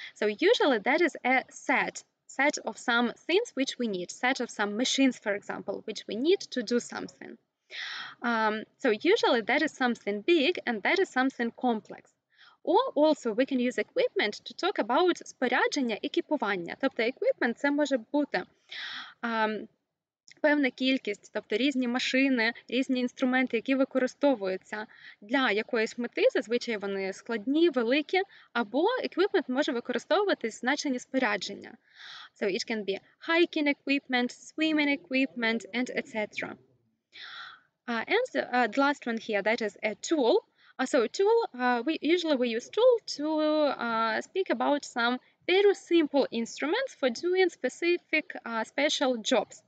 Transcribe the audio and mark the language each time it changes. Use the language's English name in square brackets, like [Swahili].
[English] So usually that is a set of some things which we need, set of some machines, for example, which we need to do something. So usually that is something big and that is something complex. Or also we can use equipment to talk about [Ukrainian] спорядження, екіпування. Тобто equipment це може бути певна кількість, тобто різні машини, різні інструменти, які використовуються для якоїсь мети, зазвичай вони складні, великі, або equipment може використовуватись в значенні спорядження. [English] So it can be hiking equipment, swimming equipment, and etc. And the last one here, that is a tool. So tool, we use tool to speak about some very simple instruments for doing specific special jobs.